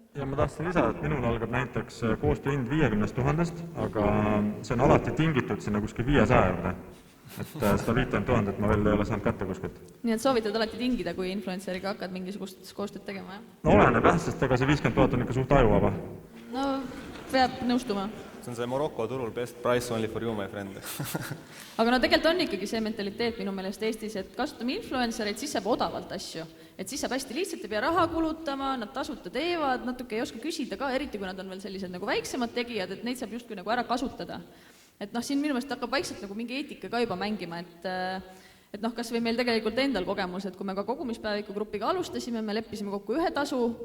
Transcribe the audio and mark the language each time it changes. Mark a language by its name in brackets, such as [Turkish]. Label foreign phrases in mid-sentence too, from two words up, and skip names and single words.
[Estonian] Ja ma tahtsin lisada, et minul algab näiteks koostöö hind 50 000, aga see on alati tingitud sinna kuskil 500 juurde. Et seda 50 000 ma veel ei ole saanud kätte kuskilt. Nii et soovitad alati tingida, kui influenceriga hakkad mingisugust koostööd tegema, jah? No oleneb jah, sest ega see 50 000 on ikka suht ajuvaba. No, peab nõustuma. See on see Morocco turul [English] best price only for you, my friend. [Estonian] Aga no tegelikult on ikkagi see mentaliteet minu meelest Eestis, et kasutame influencereid, siis saab odavalt asju. Et siis saab hästi lihtsalt, ei pea raha kulutama, nad tasuta teevad, natuke ei oska küsida ka, eriti kui nad on veel sellised nagu väiksemad tegijad, et neid saab justkui nagu ära kasutada. Et siin minu meelest hakkab vaikselt nagu mingi eetika ka juba mängima, et kas või meil tegelikult endal kogemus, et kui me ka kogumispäeviku grupiga alustasime, me leppisime kokku ühe tasu